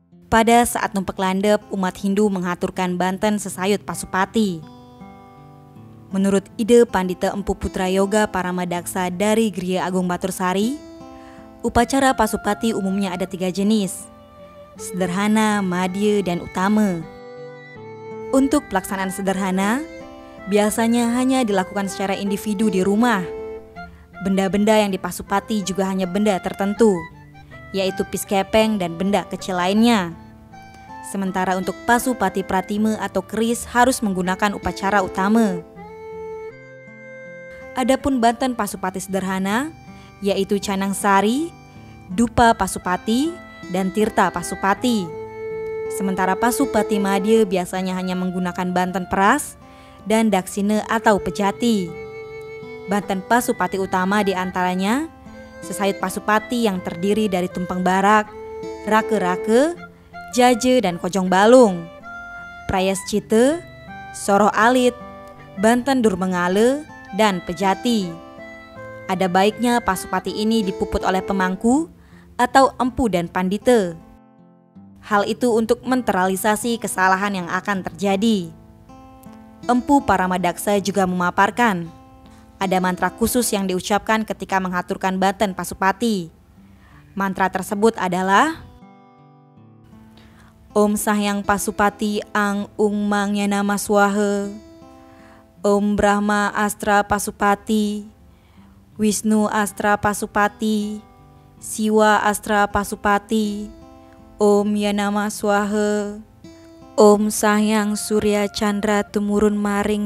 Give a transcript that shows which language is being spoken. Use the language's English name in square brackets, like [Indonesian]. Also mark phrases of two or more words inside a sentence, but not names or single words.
[Indonesian] Pada saat numpek landep, umat Hindu mengaturkan banten sesayut Pasupati. Menurut ide Pandita Empu Putra Yoga Paramadaksa dari Griya Agung Batursari, upacara Pasupati umumnya ada 3 jenis: sederhana, madya, dan utama. Untuk pelaksanaan sederhana, biasanya hanya dilakukan secara individu di rumah. Benda-benda yang dipasupati juga hanya benda tertentu, yaitu piskepeng dan benda kecil lainnya. Sementara untuk Pasupati Pratima atau keris harus menggunakan upacara utama. Adapun banten Pasupati sederhana, yaitu canang sari, dupa Pasupati, dan tirta Pasupati. Sementara Pasupati madya biasanya hanya menggunakan banten peras dan daksina atau pejati. Banten Pasupati utama diantaranya sesayut Pasupati yang terdiri dari tumpeng barak, rake-rake, jaje, dan kojong balung, prayaschita, soroh alit, banten durmengale, dan pejati. Ada baiknya Pasupati ini dipuput oleh pemangku atau empu dan pandita. Hal itu untuk menetralisasi kesalahan yang akan terjadi. Empu Paramadaksa juga memaparkan ada mantra khusus yang diucapkan ketika mengaturkan banten Pasupati. Mantra tersebut adalah [Kawi] Om Sahyang Pasupati Ang Ung Mang Yanama Swaha, Om Brahma Astra Pasupati, Wisnu Astra Pasupati, Siwa Astra Pasupati, Om Yanama Swaha, Om Sahyang Surya Chandra Tumurun Maring